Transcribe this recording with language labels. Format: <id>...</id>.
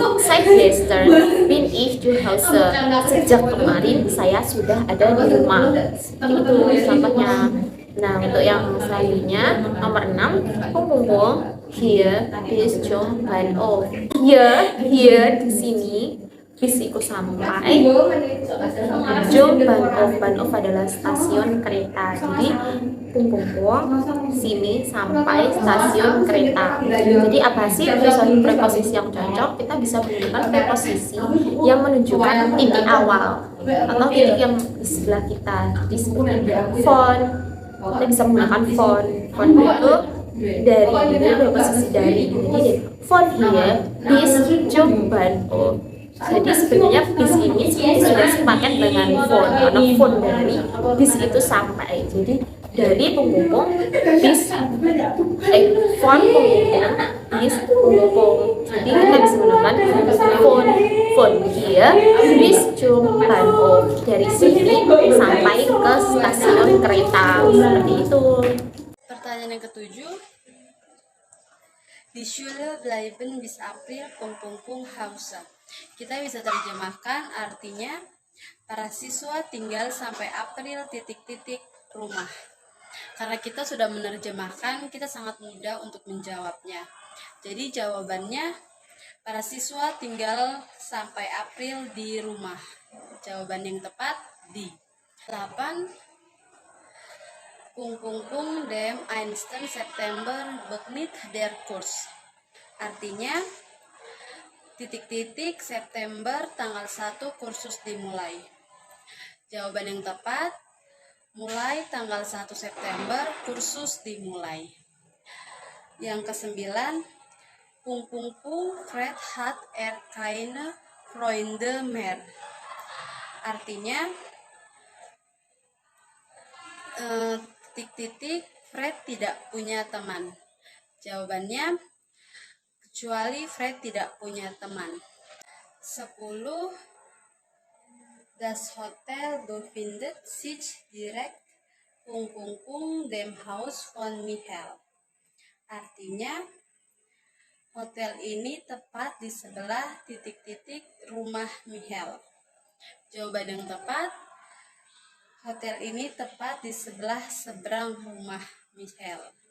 <de>Seit gestern bin ich zu Hause.</de> <id>Sejak kemarin saya sudah ada di rumah. Itu contohnya. Nah, untuk yang selanjutnya nomor 6, Pungpung</id> <de>hier bis zum Bahnhof.</de> <id>Here di sini bis itu sampai. Zum Bahnhof adalah stasiun kereta. Jadi Pungpung sini sampai stasiun kereta. Jadi apa sih preposisi yang cocok? Kita bisa menggunakan preposisi yang menunjukkan titik awal atau titik yang di sebelah kita. Jadi seperti von, kita bisa menggunakan von itu dari preposisi dari.</id> <de>Jadi von hier bis zum Bahnhof.</de> <id>Jadi sebenarnya bis ini sudah sepaket dengan von, karena von dari bis itu sampai. Jadi dari Pungpung bis von Pungpung bis Pungpung. Jadi kita bisa menggunakan</id> <de>von hier bis zum Bahnhof.</de> <id>Dari sini sampai ke stasiun kereta. Seperti itu. Pertanyaan yang ketujuh.</id> <de>Die Schule bleiben bis April Pungpung Hause.</de> <id>Kita bisa terjemahkan artinya para siswa tinggal sampai April titik-titik rumah. Karena kita sudah menerjemahkan, kita sangat mudah untuk menjawabnya. Jadi jawabannya para siswa tinggal sampai April di rumah. Jawaban yang tepat di 8. Pungpung dem 1.</id> <de>September beginnt der Kurs.</de> <id>Artinya titik-titik September tanggal 1 kursus dimulai. Jawaban yang tepat, mulai tanggal 1 September kursus dimulai. Yang ke-9, Pungpung</id> <de>Fred hat keine Freunde mehr.</de> <id>Artinya titik-titik Fred tidak punya teman. Jawabannya kecuali Fred tidak punya teman. 10.</id> <de>Das Hotel befindet sich direkt Pungpung dem Haus von Michael.</de> <id>Artinya hotel ini tepat di sebelah titik-titik rumah Michael. Jawaban yang tepat, hotel ini tepat di sebelah seberang rumah Michael.</id>